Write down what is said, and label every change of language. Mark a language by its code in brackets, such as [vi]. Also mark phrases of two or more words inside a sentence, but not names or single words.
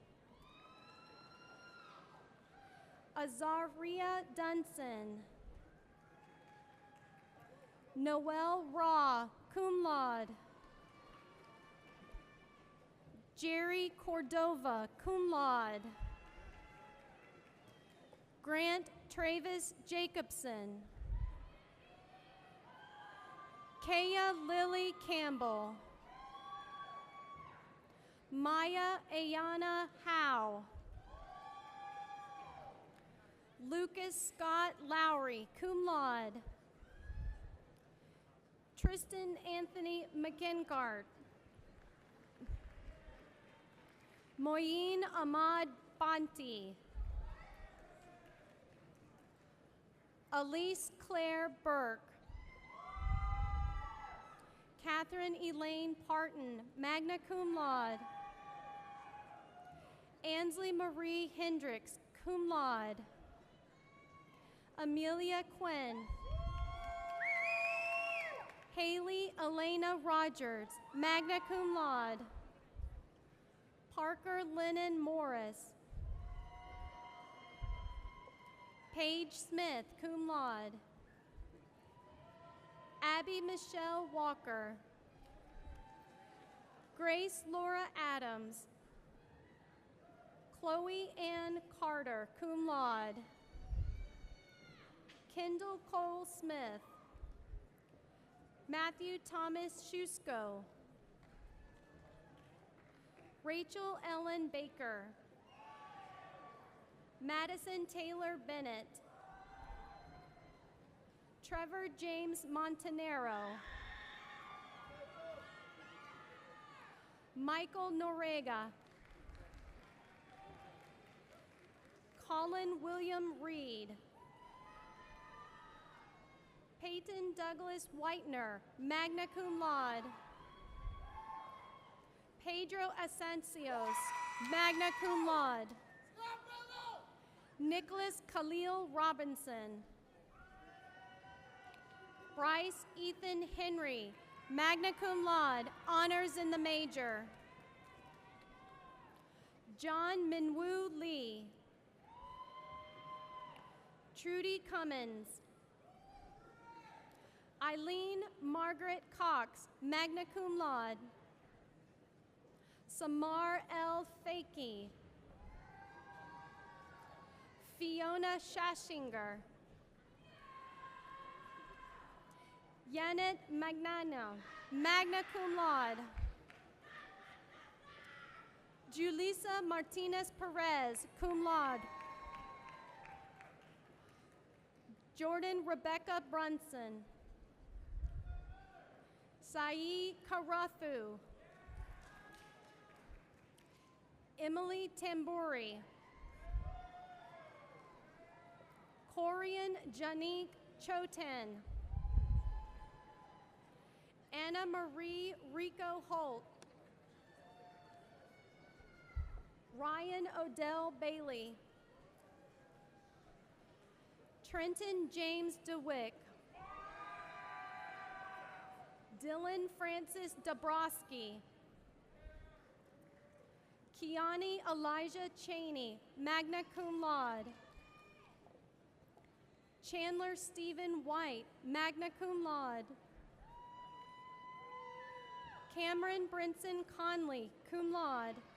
[en] Azaria Dunson. Noel Raw, [la] cum laude. [en] Jerry Cordova, [la] cum laude. [en] Grant Travis Jacobson. Kaya Lily Campbell. Maya Ayana Howe. Lucas Scott Lowry, [la] cum laude. [en] Tristan Anthony McIncart. Moyin Ahmad Banti. Elise Claire Burke. Catherine Elaine Parton, [la] magna cum laude. [en] Ansley Marie Hendricks, [la] cum laude. [en] Amelia Quinn. Haley Elena Rogers, [la] magna cum laude. [en] Parker Lennon Morris. Paige Smith, [la] cum laude. [en] Abby Michelle Walker. Grace Laura Adams. Chloe Ann Carter, [la] cum laude. [en] Kendall Cole Smith. Matthew Thomas Schusko. Rachel Ellen Baker. Madison Taylor Bennett. Trevor James Montanero. Michael Norega. Colin William Reed. Peyton Douglas Whitener, [la] magna cum laude. [en] Pedro Asencios, [la] magna cum laude. [en] Nicholas Khalil Robinson. Bryce Ethan Henry, [la] magna cum laude, [en] honors in the major. John Minwoo Lee. Trudy Cummins. Eileen Margaret Cox, [la] magna cum laude. [en] Samar L. Fakey. Fiona Schashinger. Janet Magnano, [la] magna cum laude. [en] Julissa Martinez Perez, [la] cum laude. [en] Jordan Rebecca Brunson. Sai Karathu. Emily Tamburi. Corian Janique Choten. Anna Marie Rico Holt. Ryan Odell Bailey. Trenton James DeWick. Dylan Francis Dabrowski. Kiani Elijah Cheney, [la] magna cum laude. [en] Chandler Stephen White, [la] magna cum laude. [en] Cameron Brinson Conley, [la] cum laude.